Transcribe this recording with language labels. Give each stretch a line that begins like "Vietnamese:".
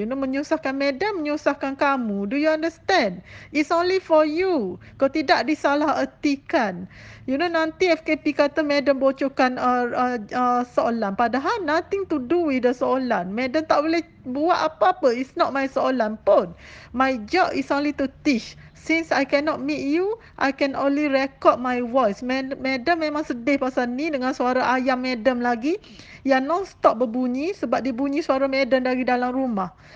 Malay: Menyusahkan Madam, menyusahkan kamu.
English: Do you understand? It's only for you.
Malay: Kau tidak disalah ertikan. Nanti FKP kata Madam bocorkan soalan.
English: Padahal nothing to do with the soalan.
Malay: Madam tak boleh buat apa-apa.
English: It's not my soalan pun. My job is only to teach. Since I cannot meet you, I can only record my voice.
Malay: Madam memang sedih pasal ni dengan suara ayam Madam lagi yang non-stop berbunyi sebab dia bunyi suara Madam dari dalam rumah.